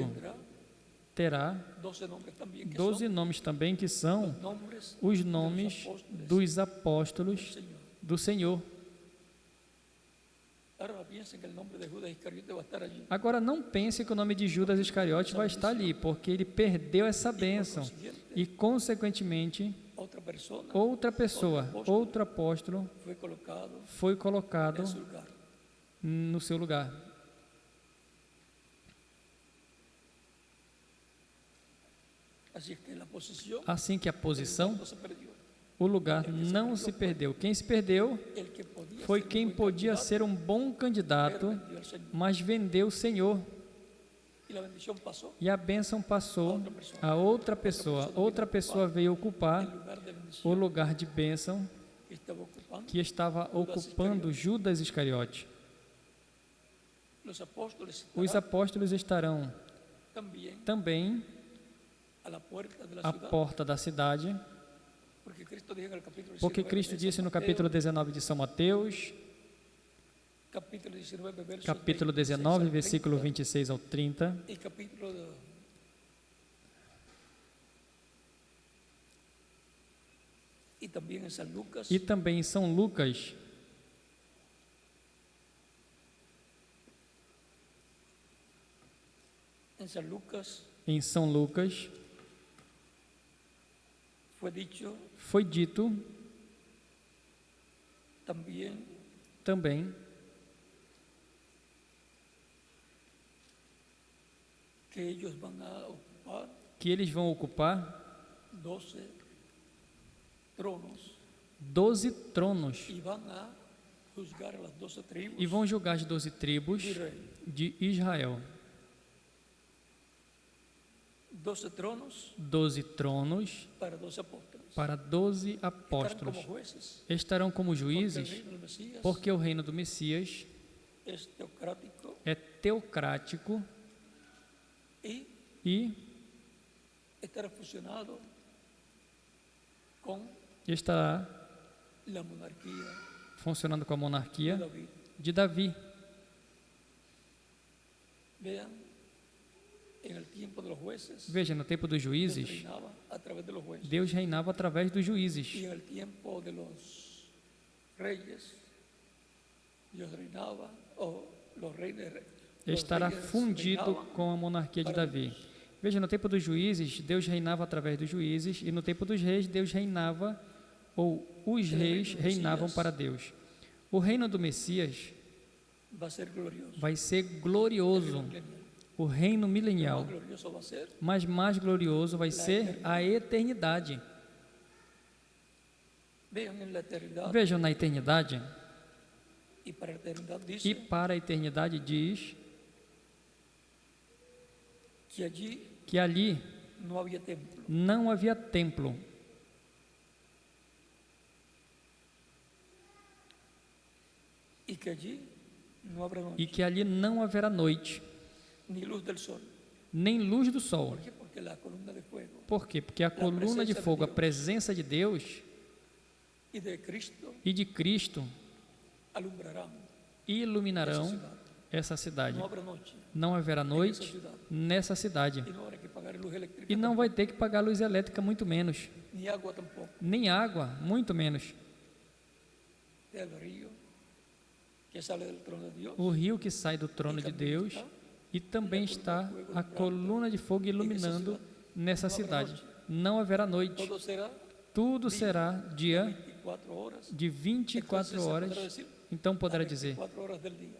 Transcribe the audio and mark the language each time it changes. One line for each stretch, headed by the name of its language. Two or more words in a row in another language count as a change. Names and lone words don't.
Spanish: tendrá
Portuguese: terá
Spanish: 12 nombres también, que 12 son
Portuguese: nomes também, que são
Spanish: nombres
Portuguese: os nomes dos apóstolos
Spanish: del Señor.
Portuguese: do Senhor.
Spanish: Ahora piensen que el nombre de Judas Iscariote va a estar allí.
Portuguese: Agora, não pense que o nome de Judas Iscariote vai estar ali, porque ele perdeu essa bênção. E, consequentemente,
Spanish: Otra persona
Portuguese: outra pessoa, outro apóstolo,
Spanish: fue colocado
Portuguese: foi colocado
Spanish: en su lugar.
Portuguese: no seu lugar.
Spanish: Así es que la posición
Portuguese: Assim que a posição,
Spanish: no se perdió.
Portuguese: o lugar não se perdeu. Quem se perdeu
Spanish: El que podía
Portuguese: foi
Spanish: ser un
Portuguese: quem
Spanish: buen
Portuguese: podia
Spanish: candidato,
Portuguese: ser um bom candidato,
Spanish: pero vendió al Señor.
Portuguese: mas vendeu o Senhor.
Spanish: Y la bendición pasó
Portuguese: E a bênção passou a outra pessoa. Outra pessoa veio ocupar
Spanish: en lugar de
Portuguese: o
Spanish: bendición
Portuguese: lugar de bênção
Spanish: que estaba ocupando.
Portuguese: que estava ocupando Judas Iscariote.
Spanish: Los apóstoles
Portuguese: Os
Spanish: estarán
Portuguese: apóstolos estarão também
Spanish: a la puerta de la
Portuguese: à
Spanish: ciudad,
Portuguese: porta da cidade,
Spanish: porque Cristo dijo en el capítulo 19
Portuguese: porque Cristo
Spanish: de
Portuguese: disse
Spanish: San
Portuguese: no
Spanish: Mateo,
Portuguese: capítulo 19 de São Mateus,
Spanish: capítulo 19, versos
Portuguese: capítulo
Spanish: 26
Portuguese: 19,
Spanish: al
Portuguese: versículo
Spanish: 30,
Portuguese: 26 ao 30,
Spanish: y capítulo y también en San Lucas,
Portuguese: e também em São Lucas,
Spanish: en San Lucas
Portuguese: em São Lucas,
Spanish: fue dicho
Portuguese: foi dito
Spanish: también
Portuguese: também
Spanish: que ellos van a ocupar
Portuguese: que eles vão ocupar
Spanish: 12 tronos
Portuguese: 12 tronos
Spanish: y van a juzgar a las 12 tribus
Portuguese: e vão julgar as 12 tribos
Spanish: de Israel.
Portuguese: de Israel.
Spanish: 12 tronos
Portuguese: 12 tronos
Spanish: para 12 apóstoles.
Portuguese: para 12
Spanish: Estarán
Portuguese: apóstolos.
Spanish: como jueces,
Portuguese: Estarão como
Spanish: porque el
Portuguese: juízes,
Spanish: reino del Mesías
Portuguese: porque o reino do Messias
Spanish: es teocrático
Portuguese: é teocrático
Spanish: y
Portuguese: e
Spanish: estará fusionado con
Portuguese: estará
Spanish: la monarquía
Portuguese: funcionando com a
Spanish: de
Portuguese: monarquia
Spanish: David.
Portuguese: de Davi.
Spanish: Vean, en el tiempo de los jueces,
Portuguese: Veja, no tempo dos
Spanish: Dios
Portuguese: juízes,
Spanish: reinaba a través de los jueces.
Portuguese: Deus reinava através dos juízes.
Spanish: Y en el tiempo de los reyes, Dios reinaba, o los reyes
Portuguese: estará fundido com a monarquia de Davi. Veja, no tempo dos juízes, Deus reinava através dos juízes, e no tempo dos reis, Deus reinava, ou os reis reinavam para Deus. O reino do Messias
Spanish: va a ser glorioso.
Portuguese: vai ser glorioso, o reino
Spanish: Más
Portuguese: milenial,
Spanish: glorioso va a ser
Portuguese: mas mais glorioso vai ser a eternidade.
Spanish: vean en la eternidad
Portuguese: Vejam, na eternidade,
Spanish: y para la eternidad
Portuguese: e
Spanish: dice
Portuguese: para a eternidade diz
Spanish: que allí
Portuguese: que ali
Spanish: no había templo
Portuguese: não havia templo,
Spanish: y que allí no habrá
Portuguese: e
Spanish: noche
Portuguese: que ali não haverá noite,
Spanish: ni luz del sol.
Portuguese: nem luz do sol.
Spanish: ¿Por qué? Porque la columna de fuego
Portuguese: Por quê? Porque a coluna de fogo, a presença de Deus
Spanish: y de Cristo
Portuguese: e de Cristo
Spanish: alumbrarán
Portuguese: iluminarão essa cidade.
Spanish: no habrá noche
Portuguese: Não haverá noite nessa cidade.
Spanish: y no habrá que pagar luz eléctrica
Portuguese: E não vai ter que pagar luz elétrica, muito menos.
Spanish: ni agua tampoco.
Portuguese: Nem água, muito menos.
Spanish: El río que sale del trono de Dios
Portuguese: O rio que sai do trono de Deus, e também está a coluna de fogo iluminando nessa cidade. Não haverá noite.
Spanish: todo será
Portuguese: Tudo será dia
Spanish: 24 horas.
Portuguese: de 24 horas.
Spanish: Podrá decir,
Portuguese: Então poderá dizer,
Spanish: 24 horas del día.